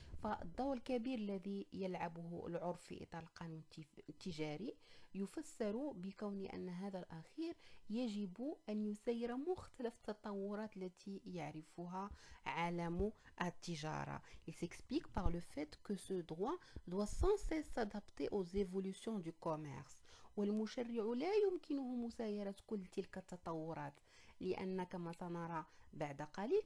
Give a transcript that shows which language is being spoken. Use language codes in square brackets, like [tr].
[ar] فالدور الكبير الذي يلعبه العرف في إطار القانون التجاري يفسر بكون أن هذا الأخير يجب أن يسير مختلف التطورات التي يعرفها عالم التجارة. [fr] Il s'explique par le fait que ce droit doit sans cesse s'adapter aux évolutions du commerce. [ar] والمشرع لا يمكنه مسايرة كل تلك التطورات، لأن كما سنرى بعد قليل.